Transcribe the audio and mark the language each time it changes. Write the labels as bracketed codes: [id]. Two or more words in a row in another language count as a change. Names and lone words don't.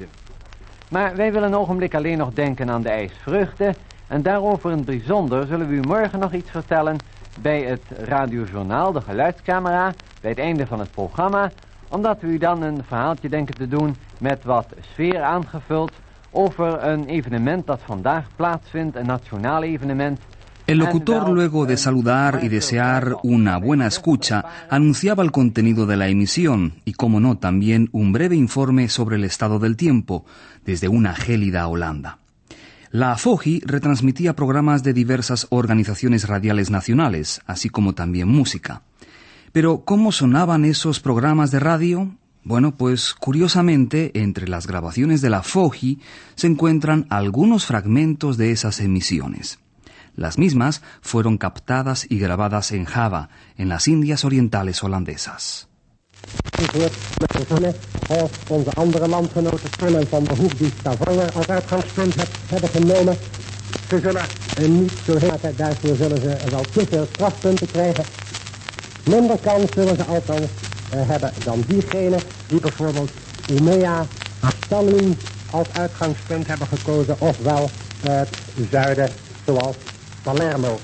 [nl] Maar wij willen een ogenblik alleen nog denken aan de ijsvreugde, en daarover in het bijzonder zullen we u morgen nog iets vertellen bij het radiojournaal, de geluidscamera, bij het einde van het programma, omdat we u dan een verhaaltje denken te doen met wat sfeer aangevuld over een evenement dat vandaag plaatsvindt, een nationaal evenement, [es] El locutor, luego de saludar y desear una buena escucha, anunciaba el contenido de la emisión y, como no, también un breve informe sobre el estado del tiempo desde una gélida Holanda. La FOGI retransmitía programas de diversas organizaciones radiales nacionales, así como también música. Pero, ¿cómo sonaban esos programas de radio? Bueno, pues curiosamente, entre las grabaciones de la FOGI se encuentran algunos fragmentos de esas emisiones. Las mismas fueron captadas y grabadas en Java, en las Indias Orientales holandesas. [nl] Onze andere landgenoten Van van der Hoek die Stavanger als uitgangspunt hebben genomen. Ze zullen niet zo heel daarvoor zullen ze wel te veel strafpunten krijgen. Minder kans zullen ze althans hebben dan diegenen die bijvoorbeeld Umea, Stalin als uitgangspunt hebben gekozen, ofwel het zuiden zoals Palermo.